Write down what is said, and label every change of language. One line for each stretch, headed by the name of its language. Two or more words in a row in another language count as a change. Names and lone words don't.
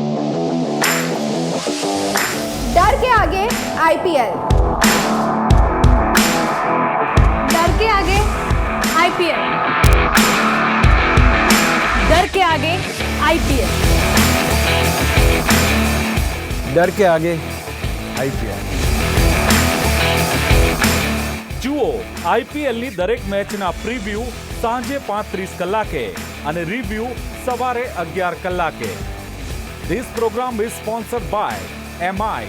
Hindi: डर के आगे आईपीएल, डर के आगे आईपीएल, डर के आगे आईपीएल, डर के आगे आईपीएल.
Gujarati: જુઓ આઈપીએલની દરેક મેચના પ્રીવ્યુ સાંજે 5:30 કલાકે અને રિવ્યુ સવારે 11 કલાકે.
English: This program is sponsored by MI.